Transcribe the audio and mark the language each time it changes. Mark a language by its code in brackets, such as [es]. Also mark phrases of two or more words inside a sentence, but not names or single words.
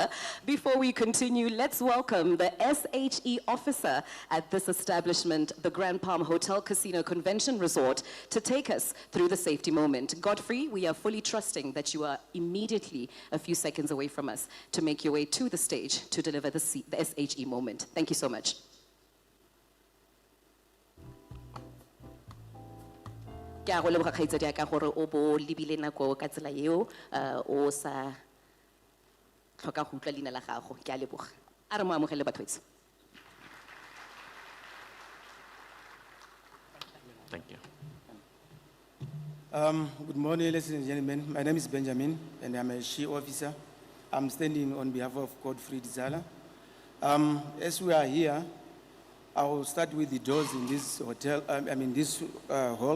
[en] Before we continue, let's welcome the SHE officer at this establishment, the Grand Palm Hotel Casino Convention Resort, to take us through the safety moment. Godfrey, we are fully trusting that you are immediately a few seconds away from us to make your way to the stage to deliver the SHE moment. Thank you so much. [tn] Ke a go leboga kgaitsedi ka gore o bo lebile nako ka tsela eo o sa tlhoka go utlwa leina la gago. Ke a leboga. A re mo amogele batho. [en] Thank you. Good morning, ladies and gentlemen. My name is Benjamin, and I'm a SHE officer. I'm standing on behalf of Godfrey Zala. As we are here, I will start with the doors in this hotel, this hall.